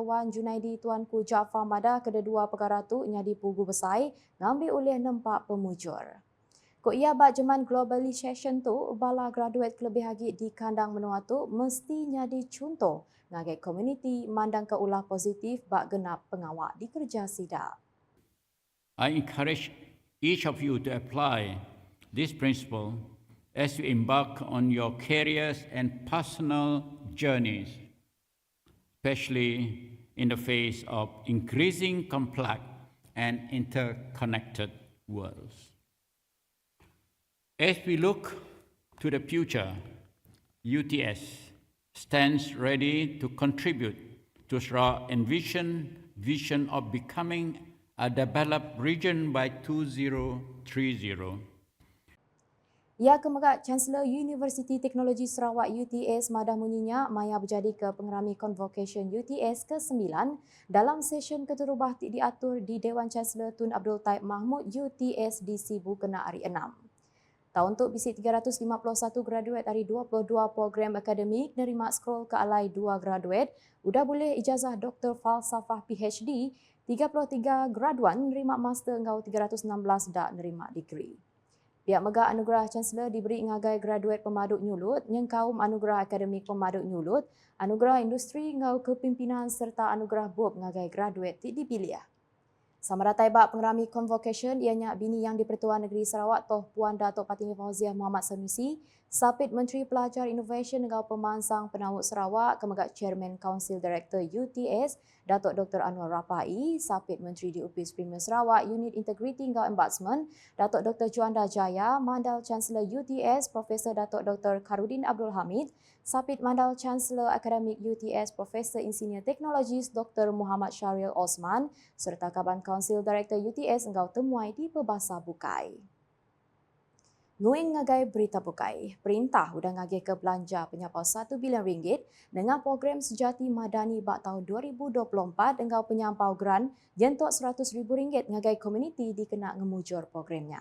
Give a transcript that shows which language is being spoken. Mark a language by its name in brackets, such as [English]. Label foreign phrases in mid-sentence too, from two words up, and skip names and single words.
[Iban] Wan Junaidi Tuanku Jaafar Madah kedua perkara tu nyadi pugu besai ngambil oleh nempak pemujur. Ko ia bak jeman globalization tu bala graduate kelebih lagi di kandang menua tu mesti nyadi contoh ngagai komuniti mandang ke ulah positif bak genap pengawak di kerja SIDA. [English] I encourage each of you to apply this principle as you embark on your careers and personal journeys, especially in the face of increasing complex and interconnected worlds. As we look to the future, UTS stands ready to contribute to Sarawak's vision of becoming a developed region by 2030. [Iban] Ia kemegak Chancellor Universiti Teknologi Sarawak UTS madah munyinya maya berjadi ke pengerami Convocation UTS ke-9 dalam session keterubah diatur di Dewan Chancellor Tun Abdul Taib Mahmud UTS di Sibu Kenak hari 6. Tahun untuk bisi 351 graduate dari 22 program akademik nerima scroll ke alai 2 graduate, udah boleh ijazah Dr. Falsafah PhD, 33 graduan nerima master engkau 316 dak nerima degree. Pihak Megah Anugerah Chancellor diberi ngagai graduate pemaduk nyulut, nyengkaum Anugerah Akademik Pemaduk Nyulut, Anugerah Industri ngau kepimpinan serta Anugerah Bob ngagai graduate ti dipilih. Samara taibak pengerami convocation ianya bini yang di-Pertuan Negeri Sarawak Toh Puan Datuk Patimi Fauziah Muhammad Sanusi, Sapit Menteri Pelajar Innovation dengan Pemansang Penawut Sarawak, Kemegak Chairman Council Director UTS, Datuk Dr. Anwar Rapai, Sapit Menteri Diupis Premier Sarawak, Unit Integrity dan Ombudsman, Datuk Dr. Juanda Jaya, Mandal Chancellor UTS, Profesor Datuk Dr. Karudin Abdul Hamid, Sapit Mandal Chancellor Akademik UTS, Profesor Insinyur Teknologis Dr. Muhammad Syariel Osman, serta Kaban Council Director UTS engkau temuai di Perbasa Bukai. Nguing ngagai berita Bukai, perintah udah ngagai ke belanja penyapau RM1 bilion dengan program Sejati Madani bak tahun 2024 engkau penyampau grant jentuk RM100,000 ngagai komuniti dikena ngemujur programnya.